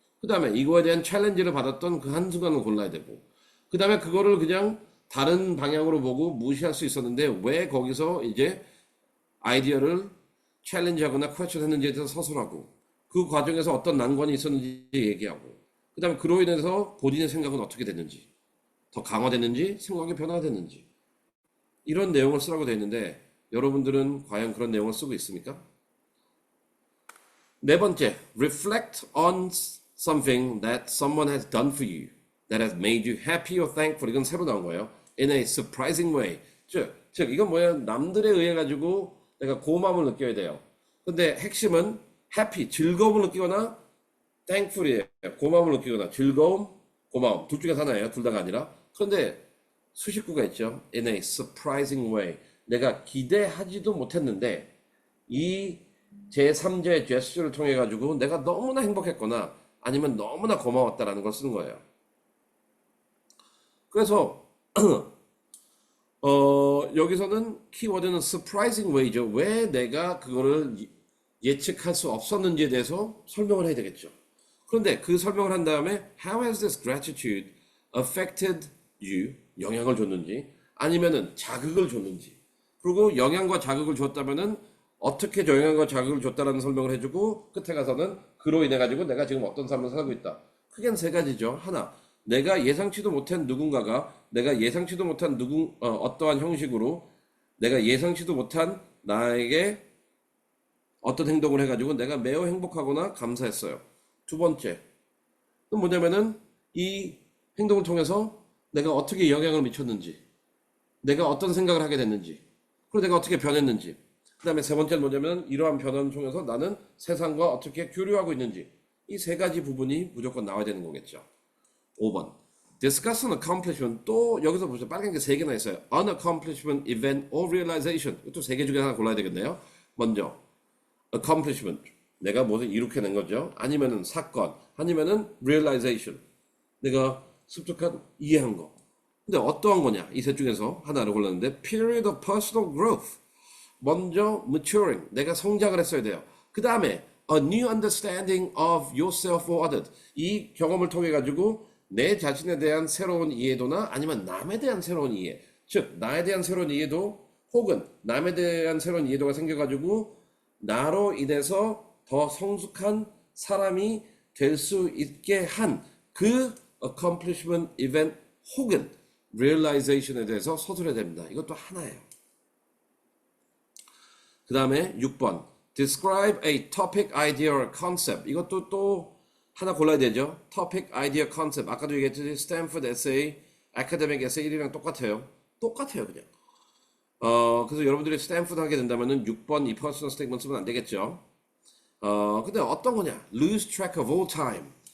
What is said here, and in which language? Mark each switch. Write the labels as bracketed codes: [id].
[ko] 그 다음에 이거에 대한 챌린지를 받았던 그 한순간을 골라야 되고, 그 다음에 그거를 그냥 다른 방향으로 보고 무시할 수 있었는데 왜 거기서 이제 아이디어를 챌린지하거나 퀘스천 했는지에 대해서 서술하고, 그 과정에서 어떤 난관이 있었는지 얘기하고, 그 다음에 그로 인해서 본인의 생각은 어떻게 됐는지, 더 강화됐는지 생각이 변화됐는지, 이런 내용을 쓰라고 되어 있는데 여러분들은 과연 그런 내용을 쓰고 있습니까? 네 번째, [en] reflect on something that someone has done for you that has made you happy or thankful. [ko] 이건 새로 나온 거예요. [en] In a surprising way. [ko] 즉 이건 뭐예요? 남들에 의해 가지고 내가 고마움을 느껴야 돼요. 근데 핵심은 happy, 즐거움을 느끼거나 thankful이에요. 고마움을 느끼거나 즐거움, 고마움. 둘 중에 하나예요. 둘 다가 아니라. 그런데 수식구가 있죠. [en] In a surprising way. [ko] 내가 기대하지도 못했는데 이 제3자의 제스처를 통해 가지고 내가 너무나 행복했거나 아니면 너무나 고마웠다라는 걸 쓰는 거예요. 그래서 여기서는 키워드는 surprising way죠. 왜 내가 그거를 예측할 수 없었는지에 대해서 설명을 해야 되겠죠. 그런데 그 설명을 한 다음에 [en] how has this gratitude affected you? [ko] 영향을 줬는지 아니면은 자극을 줬는지, 그리고 영향과 자극을 줬다면은 어떻게 영향과 자극을 줬다라는 설명을 해주고, 끝에 가서는 그로 인해 가지고 내가 지금 어떤 삶을 살고 있다. 크게는 세 가지죠. 하나, 내가 예상치도 못한 누군가가 내가 예상치도 못한 어떠한 형식으로 내가 예상치도 못한 나에게 어떤 행동을 해가지고 내가 매우 행복하거나 감사했어요. 두 번째는 뭐냐면은 이 행동을 통해서 내가 어떻게 영향을 미쳤는지, 내가 어떤 생각을 하게 됐는지, 그리고 내가 어떻게 변했는지. 그 다음에 세 번째는 뭐냐면 이러한 변화를 통해서 나는 세상과 어떻게 교류하고 있는지. 이 세 가지 부분이 무조건 나와야 되는 거겠죠. 5번. [en] Discuss an accomplishment. [ko] 또 여기서 보세요. 빨간 게 세 개나 있어요. [en] An accomplishment, event, or realization. [ko] 이것도 세 개 중에 하나 골라야 되겠네요. 먼저 accomplishment. 내가 무엇을 이룩해낸 거죠. 아니면은 사건, 아니면은 realization. 내가 습득한 이해한 거. 근데 어떠한 거냐? 이 셋 중에서 하나를 골랐는데 [en] period of personal growth. [ko] 먼저 maturing. 내가 성장을 했어야 돼요. 그 다음에 [en] a new understanding of yourself or others. [ko] 이 경험을 통해 가지고 내 자신에 대한 새로운 이해도나 아니면 남에 대한 새로운 이해. 즉 나에 대한 새로운 이해도 혹은 남에 대한 새로운 이해도가 생겨가지고 나로 인해서 더 성숙한 사람이 될 수 있게 한 그 accomplishment event 혹은 realization에 대해서 서술해야 됩니다. 이것도 하나예요. 그 다음에 6번 [en] describe a topic, idea, or concept. [ko] 이것도 또 하나 골라야 되죠. [en] topic, idea, concept. [ko] 아까도 얘기했듯이 스탠포드 에세이, 아카데믹 에세이 1이랑 똑같아요. 똑같아요 그냥. 그래서 여러분들이 스탠포드 하게 된다면은 6번 이 퍼스널 스테이트먼트 쓰면 안 되겠죠. 근데 어떤 거냐? [en] lose track of all time.